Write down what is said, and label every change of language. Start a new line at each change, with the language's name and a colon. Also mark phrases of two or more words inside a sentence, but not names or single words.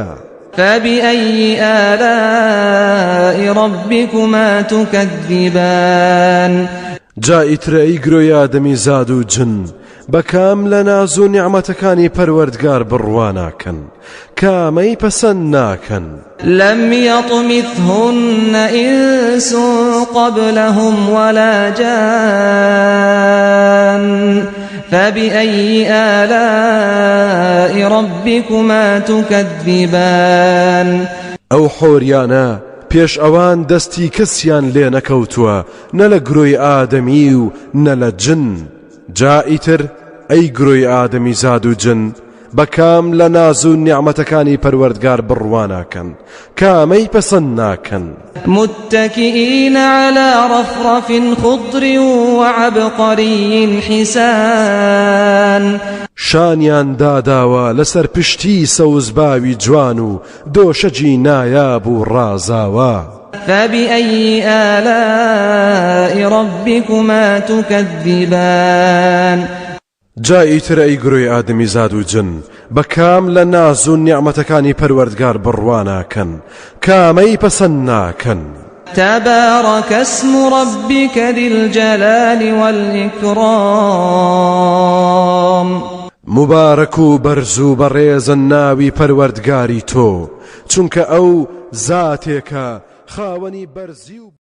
Arabic: فبأي آلاء ربكما تكذبان
Central Kurdish: جای ترەی گرۆی ئادەمی زاد و جن بەکام لە ناز و نیعمەتەکانی پەروەردگار بڕواناکەن کامەی پەسەند ناکەن.
Arabic: لم يطمثهن إنس قبلهم ولا جان فبأي آلاء ربكما تكذبان
Central Kurdish: ئەو حۆریانە پێش ئەوان دەستی کەسیان لێ نەکەوتووە نە لە گرۆی ئادەمی و نە لە جن. جائیتر ئەی گرۆی ئادەمی زاد و جن بەکام لە ناز و نیعمەتەکانی پەروەردگار بڕواناکەن کامەی پەسەند ناکەن.
Arabic: متكئين على رفرف خضر وعبقري حسان
Central Kurdish: شانیان داداوە لەسەر پشتی سەوزباوی جوان و دۆشەجی نایاب و ڕازاوە
Arabic: فبأي آلاء ربكما تكذبان
Central Kurdish: جایی تر ئەی گروی ئادەمی زاد و جن بەکام لە ناز و نیعمەتەکانی پەروەردگار بڕواناکەن کامەی پەسەند ناکەن
Arabic: تبارك اسم ربك ذي الجلال والإكرام
Central Kurdish: مبارك و بەرز و بەڕێزە ناوی پەروەردگاری تۆ چونکە ئەو زاتێکە خاوەنی بەرزی و